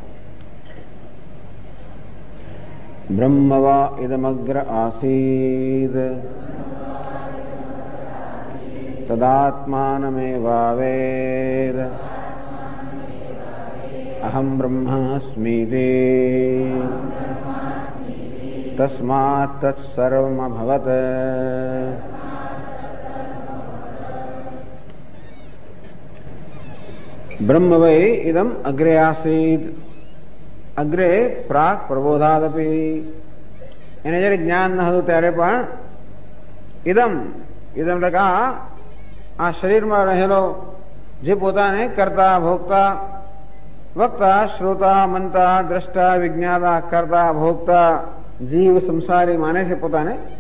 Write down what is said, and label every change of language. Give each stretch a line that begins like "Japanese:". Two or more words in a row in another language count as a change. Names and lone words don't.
Sanskrit: ब्रह्म वा इदमग्र आसीद तदात्मानमेवावेद अहं ब्रह्मास्मीति तस्मात् तत्सर्वमभवत्। ब्रह्म वै इदम अग्रे आसीद अग्रे प्राक प्रबोधादपि
Gujarati: એને જ્યારે જ્ઞાન ન હતું ત્યારે પણ
Sanskrit: इदम इदम
Gujarati: એટલે આ શરીરમાં રહેલો જે પોતાને કરતા ભોગતા વક્તા શ્રોતા મનતા દ્રષ્ટા વિજ્ઞાતા કરતા ભોગતા જીવ સંસારી માને છે પોતાને